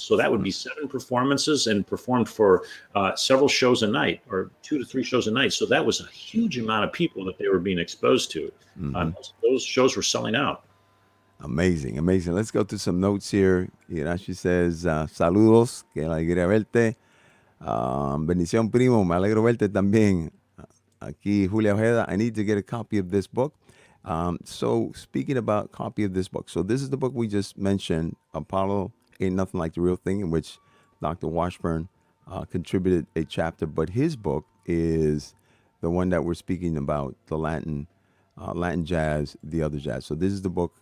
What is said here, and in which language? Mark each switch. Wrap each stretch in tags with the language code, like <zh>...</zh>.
<en>So that would be 7 performances and performed for several shows a night, or 2 to 3 shows a night. So that was a huge amount of people that they were being exposed to. Those shows were selling out. Amazing, amazing. Let's go to some notes here.</en> <es>Irashi says, saludos, que alegría verte. Bendición, primo, me alegro verte también.</es> <en>Aquí, Julia Ojeda, I need to get a copy of this book. So speaking about copy of this book, so this is the book we just mentioned, Apollo Ain't Nothing Like the Real Thing, in which Dr. Washburne contributed a chapter, but his book is the one that we're speaking about, the Latin jazz, the other jazz. So this is the book.</en>